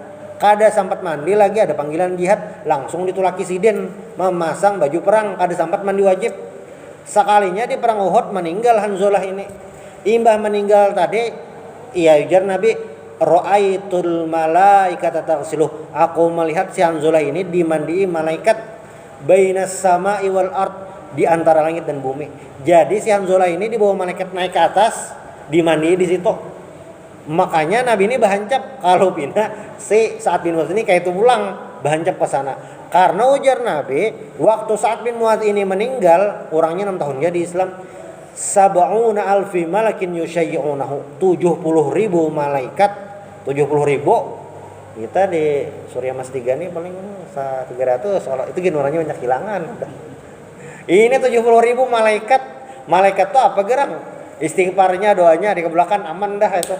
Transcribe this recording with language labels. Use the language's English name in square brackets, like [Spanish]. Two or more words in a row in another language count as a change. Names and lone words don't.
[Banjar] Kada sempat mandi lagi, ada panggilan jihad, langsung ditulaki Sidin memasang baju perang, kada sempat mandi wajib. Sekalinya di perang Uhud meninggal Hanzalah ini. Imbah meninggal tadi, iya ujar Nabi, [Arabic] ra'aitul malaikata taghsiluh. [Banjar] Aku melihat si Hanzalah ini dimandii malaikat [Arabic] bainas sama'i wal ard, [Indonesian] di antara langit dan bumi. Jadi si Hanzalah ini dibawa malaikat naik ke atas, dimandi di situ. [Banjar] Makanya Nabi ini bahancap kalau pindah si Sa'ad bin Mu'adz ini kayak itu pulang bahancap ke sana. Karena ujar Nabi, waktu Sa'ad bin Mu'adz ini meninggal, orangnya 6 tahun ya di Islam. [Arabic] Sab'una alfi malakin yusyayyi'unahu, 70.000 malaikat, 70.000. [Banjar] Kita di Surya Mas 3 nih paling 300, itu gini orangnya banyak hilangan. [Indonesian] Ini 70.000 malaikat. [Banjar] Malaikat tuh apa gerang? Istighfarnya, doanya dikabulkan aman dah itu.